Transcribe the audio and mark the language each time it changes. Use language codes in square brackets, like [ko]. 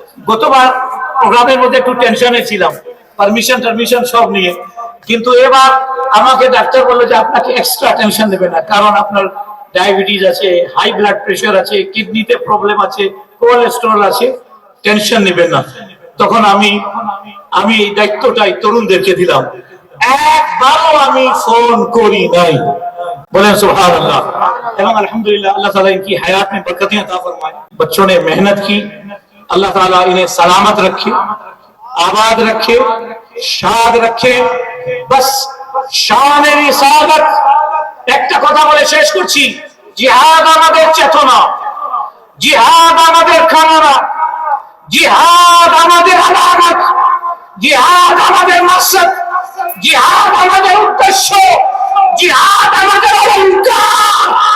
[bn] গতবার প্রোগ্রামের মধ্যে একটু টেনশনে ছিলাম, পারমিশন সব নিয়ে, কিন্তু এবার আমাকে ডাক্তার বললো যে আপনাকে এক্সট্রা টেনশন নেবে না, কারণ আপনার ডায়াবেটিস আছে, হাই ব্লাড প্রেশার আছে, কিডনিতে প্রবলেম আছে, কোলেস্টেরল আছে, টেনশন নেবেন না। তখন আমি এই দায়িত্বটাই তরুণদেরকে দিলাম। একবারও আমি ফোন করি নাই, বলেন सुभान-अल्लाह। এবং আলহামদুলিল্লাহ, [hi] अल्लाह ताला इनकी हयात में बरकतें अता फरमाए। बच्चों ने मेहनत की, अल्लाह ताला इन्हें सलामत रखे, आबाद रखे, शाद रखे। बस शान रिसालत [bn] একটা কথা বলে শেষ করছি, জিহাদ আমাদের চেতনা, জিহাদ আমাদের কামনা, জিহাদ আমাদের আলামত, জিহাদ আমাদের মাকসাদ, জিহাদ আমাদের উদ্দেশ্য, জিহাদ আমাদের অলংকার।